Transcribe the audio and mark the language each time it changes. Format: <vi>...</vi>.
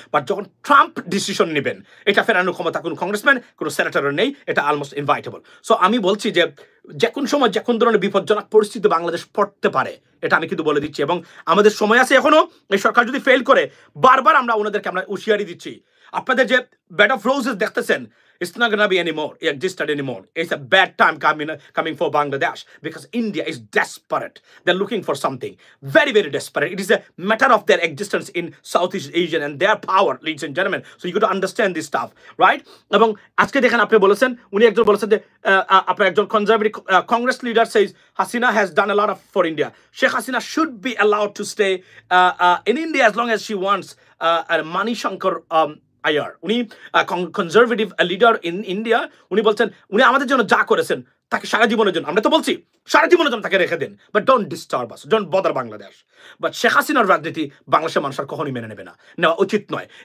<bn>But যখন Trump decision নেবেন, এটা ফেরানোর ক্ষমতা কোনো কংগ্রেসম্যান, কোনো সেনেটরের নেই। এটা অলমোস্ট ইনভাইটেবল। সো আমি বলছি যে কোন সময় যে কোন ধরনের বিপজ্জনক পরিস্থিতি বাংলাদেশ পড়তে পারে, এটা আমি কিন্তু বলে দিচ্ছি। এবং আমাদের সময় আছে এখনো। এই সরকার যদি ফেল করে, বারবার আমরা ওনাদেরকে হুঁশিয়ারি দিচ্ছি। আপনাদের যে বেড অফ রোজেস দেখতেছেন,</bn> <en>It's not gonna be anymore, existed anymore. It's a bad time coming for Bangladesh because India is desperate. They're looking for something very, very desperate. It is a matter of their existence in Southeast Asia and their power, ladies and gentlemen. So you got to understand this stuff, right?</en> <bn>এবং আজকে দেখেন আপনি বলেছেন, উনি একজন বলেছেন যে আপনার একজন conservative Congress leader</bn> <en>says Hasina has done a lot of for India. Sheikh Hasina should be allowed to stay in India as long as she wants.</en> <bn>Mani Shankar আয়ার, উনি কনজারভেটিভ লিডার ইন ইন্ডিয়া, উনি বলছেন উনি আমাদের জন্য যা করেছেন তাকে সারা জীবনের জন্য, আমরা তো বলছি সারা জীবনের জন্য তাকে রেখে দেন,</bn> <en>But don't disturb us, don't bother Bangladesh.</en> <bn>But Sheikh হাসিনার রাজনীতি বাংলাদেশের মানুষ আর কখনোই মেনে নেবে না, নেওয়া উচিত নয়।</bn>